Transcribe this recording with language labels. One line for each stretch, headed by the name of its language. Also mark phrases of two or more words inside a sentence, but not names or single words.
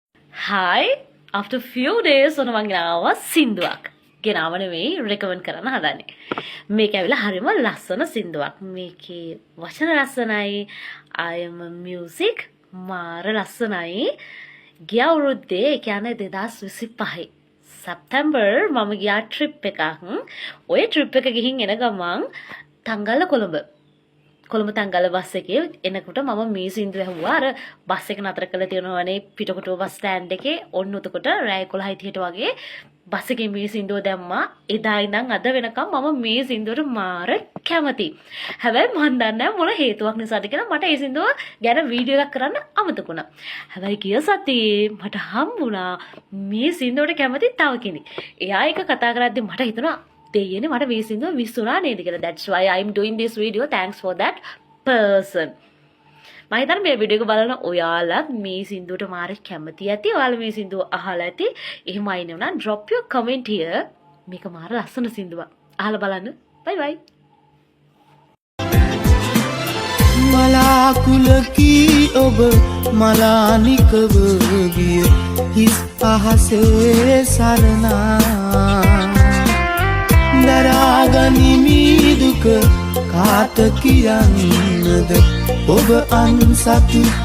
English: Hi, after few days
Sinhala: ඔන්න මං ගෙනාවා සින්දුවක්. ගෙනාව නෙවෙයි රෙකමන්ඩ් කරන්න හදන්නේ. මේක ඇවිල්ලා හරිම ලස්සන සින්දුවක්. මේකේ වචන ලස්සනයි.
English: I am a music
Sinhala: මාර ලස්සනයි. ගිය අවුරුද්දේ ඒ කියන්නේ 2025 සැප්තැම්බර් මම ගියා ට්‍රිප් එකක්. ওই ට්‍රිප් එක ගිහින් එන ගමන් තංගල්ල කොළඹ තංගල්ල බස් එකේ එනකොට මම මේ සින්දුව ඇහුවා. අර බස් එක නතර කරලා තියෙනවනේ පිටකොටුව
English: bus stand
Sinhala: එකේ. ඔන්න උතකොට රෑ 11:30ට වගේ බස් එකේ මේ සින්දුව දැම්මා. එදා ඉඳන් අද වෙනකම් මම මේ සින්දුවට මාර කැමතියි. හැබැයි මන් දන්නේ නැහැ මොන හේතුවක් නිසාද කියලා මට මේ සින්දුව ගැන වීඩියෝ එකක් කරන්න අමතක වුණා. හැබැයි ගිය සතියේ මට හම්බුණා මේ සින්දුවට කැමති තව කෙනෙක්. එයා එක කතා කරද්දි මට හිතුණා දෙයනේ මට මේ සින්දුව විශ්ුණා නේද කියලා.
English: That's why I'm doing this video. Thanks for that person.
Sinhala: මම හිතන්නේ මේ වීඩියෝ එක බලන ඔයාලා මේ සින්දුවට මාර කැමති ඇති. ඔයාලා මේ සින්දුව අහලා ඇති. එහෙමයි නේ උනා
English: drop your comment here.
Sinhala: මේක මාර ලස්සන සින්දුවක්. අහලා බලන්න.
English: Bye bye.
Sinhala: මලාකුලකී ඔබ මලානිකව ගිය හිස් අහසේ සරණා දරාගනිමි දුක කාට කියන්නද ඔබ අන්සතු